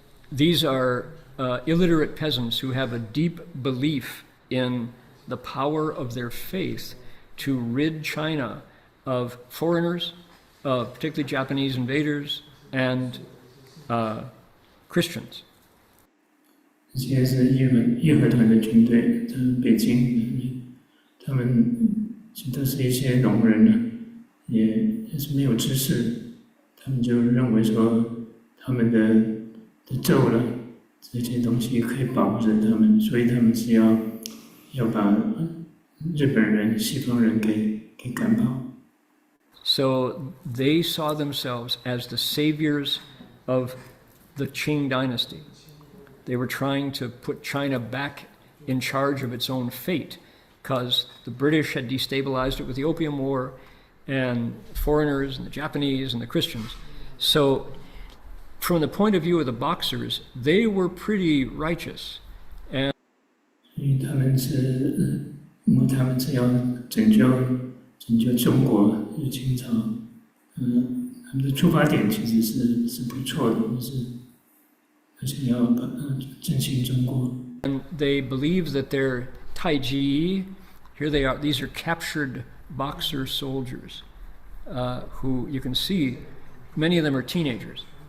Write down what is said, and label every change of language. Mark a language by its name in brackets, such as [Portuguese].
[English] These are illiterate peasants who have a deep belief in the power of their faith to rid China of foreigners, particularly Japanese invaders, and Christians. [Chinese] 这些是义和团的军队，在北京，他们都是一些农人呢，也是没有知识，他们就认为说他们的咒了这些东西可以保护着他们，所以他们是要把日本人、西方人给赶跑。 [English] So they saw themselves as the saviors of the Qing dynasty. They were trying to put China back in charge of its own fate because the British had destabilized it with the Opium War and foreigners and the Japanese and the Christians. So from the point of view of the Boxers, they were pretty righteous. And [Chinese] 所以他们是要拯救中国与清朝，他们的出发点其实是不错的，想要振兴中国。 [English] And they believed that their Taiji Here they are. These are captured Boxer soldiers who you can see, many of them are teenagers.